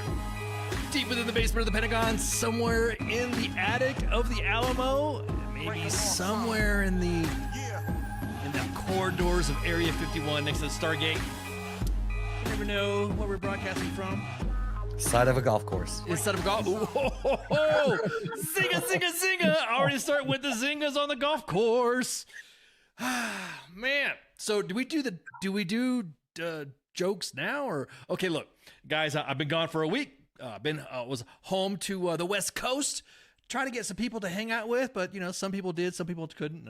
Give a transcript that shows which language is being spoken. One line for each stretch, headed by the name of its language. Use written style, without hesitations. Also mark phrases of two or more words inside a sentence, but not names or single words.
English: Deep within the basement of the Pentagon, somewhere in the attic of the Alamo, maybe somewhere in the corridors of Area 51 next to the Stargate. You never know where we're broadcasting from. Side of a golf course. Instead of golf, ooh, ho, ho, ho. Zinga, zinga, zinga! Already start with the zingas on the golf course. Man, so do we do jokes now or okay? Look, guys, I've been gone for a week. Was home to the West Coast, trying to get some people to hang out with, but you know, some people did, some people couldn't.